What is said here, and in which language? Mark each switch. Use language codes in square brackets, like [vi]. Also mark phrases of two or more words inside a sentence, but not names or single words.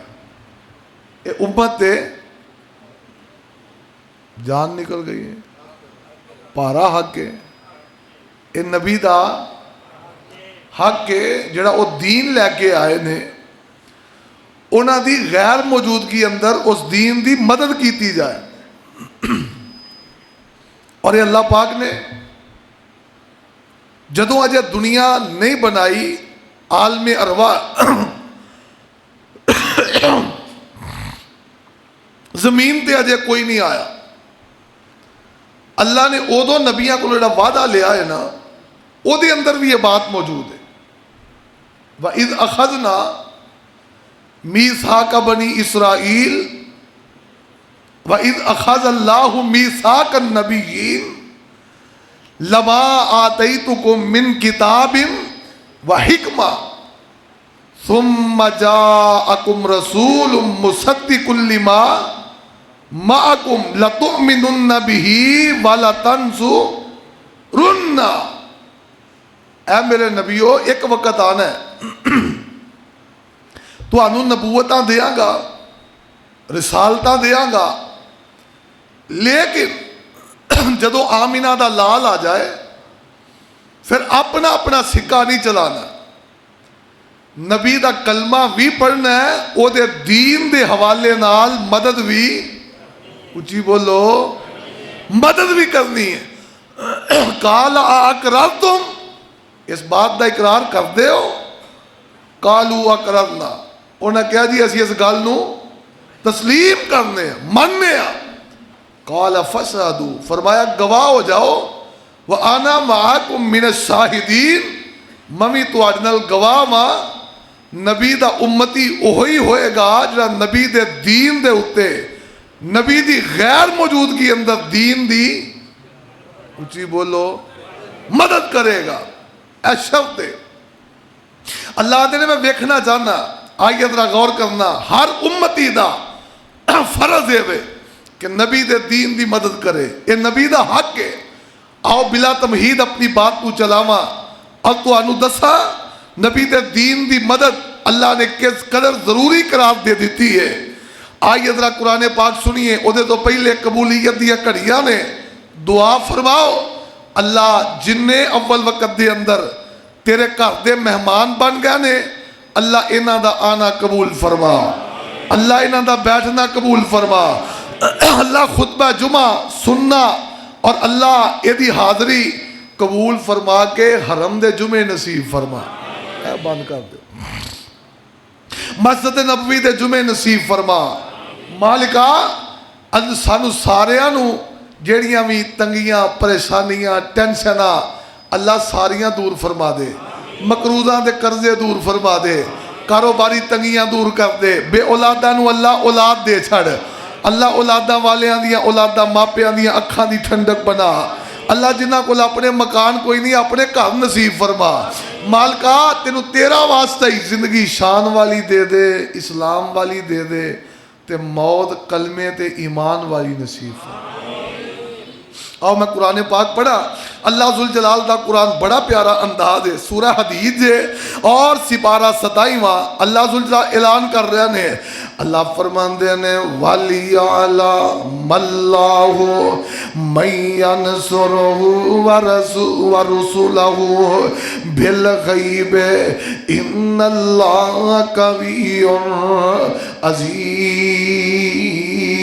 [pa] یہ امت دے جان نکل گئی ہے، پارا حق ہے، یہ نبی دا حق ہے جڑا وہ دین لے کے آئے نے، انہاں دی غیر موجودگی اندر اس دین دی مدد کیتی جائے۔ اور یہ اللہ پاک نے جدوں اجے دنیا نہیں بنائی، عالم ارواح زمین تے اجے کوئی نہیں آیا، اللہ نے ادو نبیاں کو جڑا وعدہ لیا ہے نا، او دے اندر بھی یہ بات موجود ہے۔ [ar] وَإِذْ أَخَذْنَا مِيثَاقَ بَنِي إِسْرَائِيلَ وَإِذْ أَخَذَ اللَّهُ مِيثَاقَ النَّبِيِّينَ لَمَا آتَيْتُكُم مِّن كِتَابٍ وَحِكْمَةٍ ثُمَّ جَاءَكُمْ رَسُولٌ مُصَدِّقٌ لِّمَا مَعَكُمْ لَتُؤْمِنُنَّ بِهِ وَلَتَنصُرُنَّ۔ [pa] اے میرے نبیو، ایک وقت آنا ہے تو انہوں نبوتاں دیاں گا، رسالتاں دیاں گا، لیکن جدو آمینہ دا لال آ جائے پھر اپنا اپنا سکہ نہیں چلانا، نبی دا کلمہ بھی پڑھنا ہے، او دے دین دے حوالے نال مدد بھی، اچھی بولو، مدد بھی کرنی ہے۔ [ar] قال اقررتم، [pa] اس بات دا اقرار کر دے ہو؟ [ar] قالوا اقررنا، [pa] انہاں کہا جی اسی اس گل نو تسلیم کرنے مننے ہاں۔ [ar] قال فشہدوا، [pa] فرمایا گواہ ہو جاؤ، [ar] وانا معکم من الشاہدین، [pa] ممی تواڈے نال گواہ ماں، نبی دا امتی اوہی ہوئے گا جڑا نبی دے دین دے اتے، نبی دی غیر موجودگی اندر دین دی، اچھی بولو، مدد کرے گا۔ اے شرط ہے اللہ دے نے میں ویکھنا چاہنا، آئیے ذرا غور کرنا، ہر امتی دا فرض ہے کہ نبی دے دین دی مدد کرے، یہ نبی دا حق ہے۔ [ur] آؤ بلا تمہید اپنی بات کو [pa] چلاواں اور تو انو دسا نبی دے دین دی مدد اللہ نے کس قدر ضروری قرار دے دیتی ہے۔ آئیے ذرا قرآن پاک سنیے، اودے تو پہلے قبولیت دیا کڑیاں نے، دعا فرماؤ اللہ جننے اول وقت دے اندر تیرے گھر دے مہمان بن گئے نے، اللہ انہاں دا آنا قبول فرما، اللہ انہاں دا بیٹھنا قبول فرما، اللہ خطبہ جمعہ سننا اور اللہ ایدی حاضری قبول فرما کے حرم دے جمعے نصیب فرما۔ اے بند کر دے، مسجد نبوی دے جمعے نصیب فرما۔ مالکا سانو ساریاں نو جیڑیاں بھی تنگیاں، پریشانیاں، ٹینشناں اللہ ساریاں دور فرما دے، مقروضاں دے قرضے دور فرما دے، کاروباری تنگیاں دور کر دے، بے اولاداں نو اللہ اولاد دے چھڑ، اللہ اولاداں والیاں دیاں اولاداں ماپیاں دیاں اکھاں دی ٹھنڈک بنا، اللہ جنہ کو اپنے مکان کوئی نہیں اپنے گھر نصیب فرما۔ مالکا تینوں تیرا واسطہ ہی زندگی شان والی دے دے، اسلام والی دے دے، تے موت کلمے تے ایمان والی نصیب فرما۔ اور میں قرآن پاک پڑھا، اللہ ذوالجلال دا قرآن بڑا پیارا انداز ہے، سورہ حدید ہے اور سپارہ 27واں اللہ ذوالجلال [ur] اعلان کر رہے ہیں، [pa] اللہ فرماندے نے [ar] وَلِيَعْلَمَ اللَّهُ مَن يَنْصُرُهُ وَرُسُلَهُ بِالْغَيْبِ إِنَّ اللَّهَ قَوِيٌّ عَزِيزٌ۔